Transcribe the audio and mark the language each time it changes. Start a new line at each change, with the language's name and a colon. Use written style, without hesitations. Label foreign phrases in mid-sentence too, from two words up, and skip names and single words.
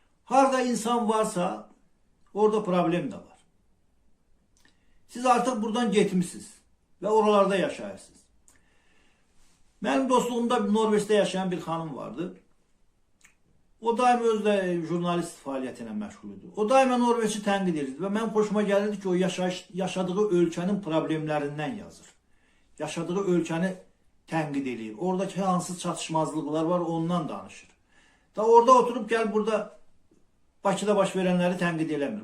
Azerbaijani: Harda insan varsa orada problem de var.
Turkish: Siz artık buradan getmişsiniz ve oralarda yaşayırsınız. Benim dostluğumda Norveç'te yaşayan bir hanım vardı.
Azerbaijani: O daima özde jurnalist faaliyetine məşğul idi. O daima Norveç'i tənqid edirdi və mən xoşuma gəlirdi ki, o yaşadığı ölkənin problemlərindən yazır. Yaşadığı ölkəni tənqid edir. Oradakı hansı çatışmazlıqlar var, ondan danışır. Da orada oturup gel burada Bakıda baş verənləri tənqid eləmir.